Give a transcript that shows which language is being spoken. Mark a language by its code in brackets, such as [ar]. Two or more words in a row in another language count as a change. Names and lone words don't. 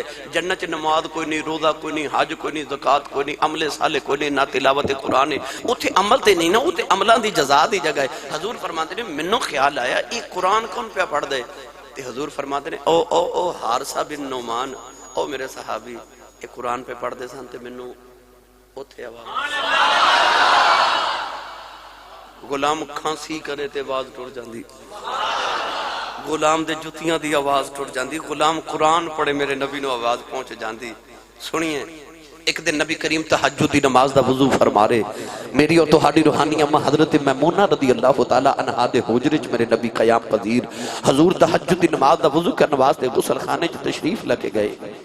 [pa] جنت نماز کوئی نہیں، روزہ کوئی نہیں، حج کوئی نہیں، زکات کوئی نہیں، عمل صالح کوئی نہیں، نہ تلاوت قرآن ہے. اوتھے عمل تے نہیں نا، اوتھے عملاں دی جزا دی جگہ ہے. [ur] حضور فرماتے ہیں [pa] مینوں خیال آیا یہ قرآن کون پہ پڑھ دے تے [ur] حضور فرماتے ہیں [pa] او حارثہ بن نعمان، او میرے صحابی یہ قرآن پہ پڑھ دے سن تے مینوں اوتھے آواز غلام کھانسی کرے تے آواز ٹر جاندی، غلام دے جتیاں دی آواز ٹر جاندی، غلام قرآن پڑھے میرے نبی نو آواز پہنچ جاندی. سنیے ایک دن نبی کریم تہجد دی نماز دا وضو فرما رہے، میری اور تہاڈی روحانی اماں حضرت میمونہ رضی اللہ تعالی عنہا دے حجرے چ میرے نبی قیام پذیر. حضور تہجد دی نماز دا وضو کرنے واسطے غسل خانے چ تشریف لے کے گئے.